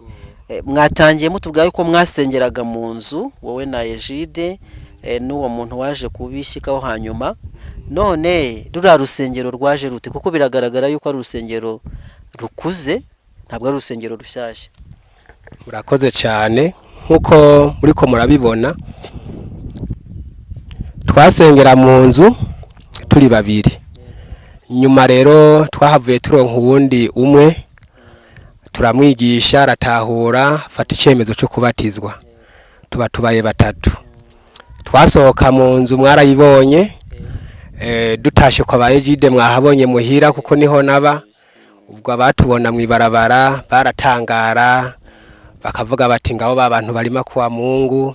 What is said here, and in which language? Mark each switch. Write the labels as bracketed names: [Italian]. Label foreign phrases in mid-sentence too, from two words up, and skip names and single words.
[Kinyarwanda] Mwatangiye mutubwaye yuko mwasengeraga mu nzu, wowe na Ejide, n'uwo muntu waje kubishyikaho hanyuma. None rura rusengero rwaje rute? Kuko biragaragara yuko ari urusengero rukuze, ntabwo ari urusengero rushyashya. Murakoze cyane. Nkuko muri ko murabibona, [Rundi] twasengera mu nzu turi babiri. Nyuma rero twahavuye turonka uwundi umwe, turamwigisha, aratahura, fata icyemezo cyo kubatizwa. Tubaye 3. Twasohoka mu nzu, mwarayibonye, dutashe kwa bayejide mwahabonye muhira kuko niho naba, ubwo abatubona mu ibarabara baratangara bakavuga bati ngabo babantu barima [Swahili] kwa Mungu.